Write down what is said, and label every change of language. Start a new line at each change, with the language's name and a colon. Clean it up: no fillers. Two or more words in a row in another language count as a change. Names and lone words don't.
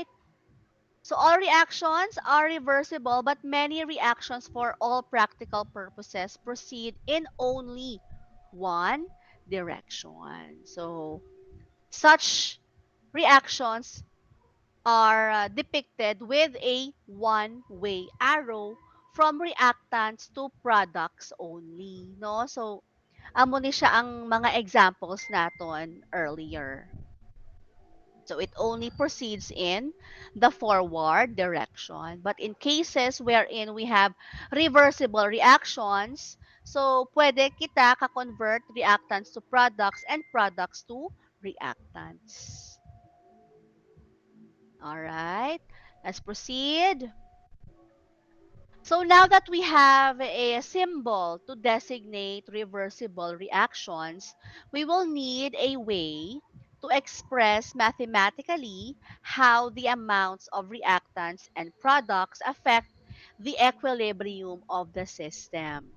English: So all reactions are reversible, but many reactions for all practical purposes proceed in only one direction. So such reactions are depicted with a one-way arrow from reactants to products only, no?
Hiligaynon: So amo ni siya ang mga examples naton earlier.
English: So it only proceeds in the forward direction. But in cases wherein we have reversible reactions, so
Hiligaynon: pwede kita ka-convert
English: reactants to products and products to reactants. All right, let's proceed. So now that we have a symbol to designate reversible reactions, we will need a way to express mathematically how the amounts of reactants and products affect the equilibrium of the system.